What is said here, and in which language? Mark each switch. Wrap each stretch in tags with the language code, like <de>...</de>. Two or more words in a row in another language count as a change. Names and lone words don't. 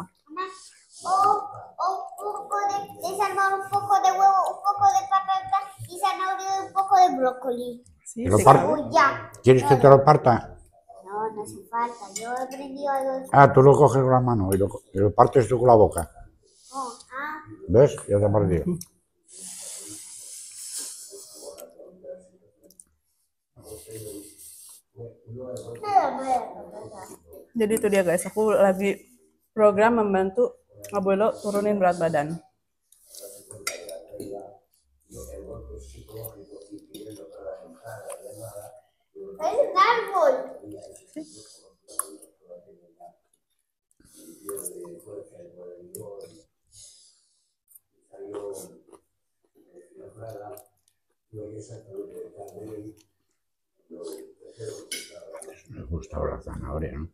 <es>Mamá, un poco de salmón, un poco de huevo, un poco de patata y zanahoria y un poco de brócoli. Sí, ¿Te lo sí, parto? claro. Uy, ya. ¿Quieres que te lo parta? No, no hace falta. Yo he aprendido algo. Ah, tú lo coges con la mano y lo partes tú con la boca. Oh, ah. ¿Ves? Ya te he partido.</es> <id>Jadi itu dia guys, aku lagi program membantu Abuelo turunin berat badan.</id> <es>Es un árbol. Me gusta la zanahoria, ¿no?</es>